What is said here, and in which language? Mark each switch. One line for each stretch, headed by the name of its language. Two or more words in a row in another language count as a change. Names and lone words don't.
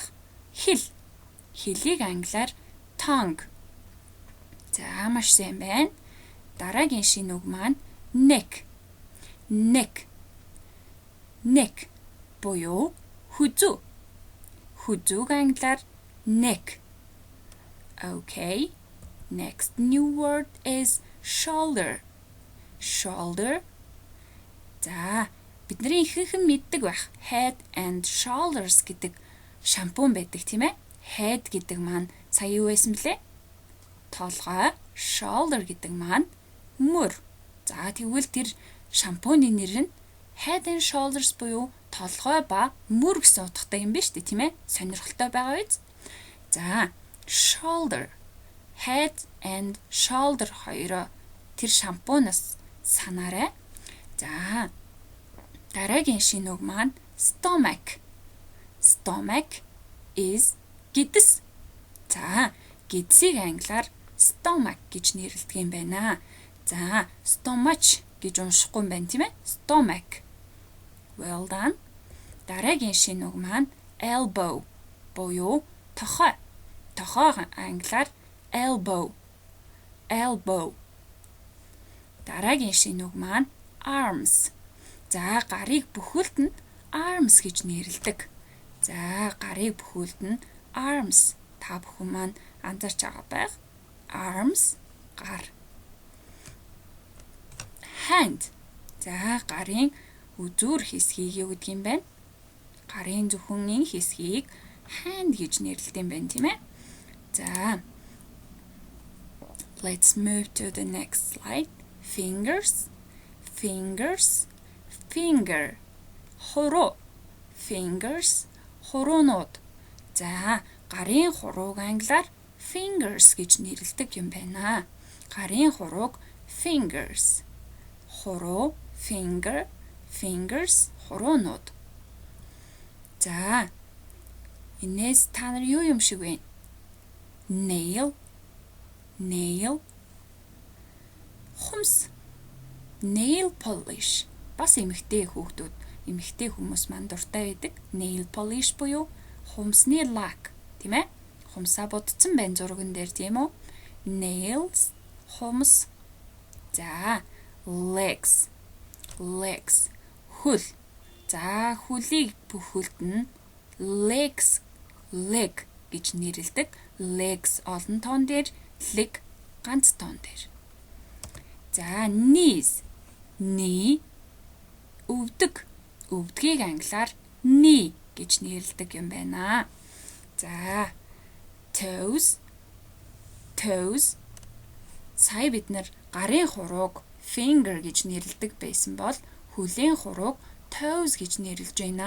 Mongolian: Хэл. Хэлийг англиар tongue. За, маш сайн байна. Дараагийн шинэ үг маань neck.
English: Neck. Neck.
Mongolian: Буюу хүзүү. Хүзүүг англиар neck.
English: Okay. Next new word is shoulder. Shoulder.
Mongolian: За, бидний ихэнхэн мэддэг байх
English: head and shoulders
Mongolian: гэдэг шампунь байдаг тийм ээ. Head гэдэг маань сая юу байсан блэ? Толгой. Shoulder гэдэг маань мөр. За, тэгвэл тэр шампуны нэр нь
English: head and shoulders
Mongolian: буюу толгой ба мөр гэсэн утгатай юм байна шүү дээ, тийм ээ? Сонирхолтой байгаа биз? За,
English: shoulder. Head and shoulder
Mongolian: хоёроо тэр шампунаас санаарай. За, дараагийн шинэ үг маань stomach.
English: Stomach is гидс.
Mongolian: За, гидсийг англиар stomach гэж нэрлэдэг юм байна. За, stomach гэж уншихгүй юм байна, тийм ээ?
English: Stomach. Well done.
Mongolian: Дараагийн шинэ үг маань elbow. Буюу тохой. Тохой англиар elbow.
English: Elbow.
Mongolian: Дараагийн шинэ үг маань arms. За, гарыг бүхэлд нь arms гэж нэрлэдэг. За, гарыг бүхэлд нь arms. Та бүхэн маань анзаарч байгаа байх.
English: Arms, гар. Hand.
Mongolian: За, гарын үзүүр хэсгийг юу гэдэг юм бэ? Гарын зөвхөн энэ хэсгийг hand гэж нэрлэдэг юм байна, тийм ээ? За,
English: let's move to the next slide. Fingers. Fingers. Finger.
Mongolian: Хуруу. Fingers. Хуруунууд. За, гарын хурууг англиар fingers гэж нэрлэдэг юм байна. Гарын хурууг fingers. Хуруу,
English: finger, fingers,
Mongolian: хуруунууд. За, энэс та нар юу юм шиг вэ?
English: Nail. Nail. Хумс. Nail polish.
Mongolian: Бас эмэгтэй хүүхдүүд, эмэгтэй хүмүүс маань дуртай байдаг.
English: Nail polish
Mongolian: буюу хумсны лак, тийм ээ? Хумсаа будсан байна зурган дээр, тийм үү? Nails, хумс. За,
English: legs. Legs.
Mongolian: Хөл. За, хөлийг бүхэлд нь
English: legs, leg
Mongolian: гэж нэрлэдэг. Legs олон тоон дээр, leg ганц тоон дээр. За,
English: knees. Knee.
Mongolian: Өвдөг. Өвдгийг англиар knee гэж нэрлэдэг юм байна. За,
English: toes. Toes.
Mongolian: Сая бид нар гарын хурууг finger гэж нэрлэдэг байсан бол хөлийн хурууг toes гэж нэрлэж байна.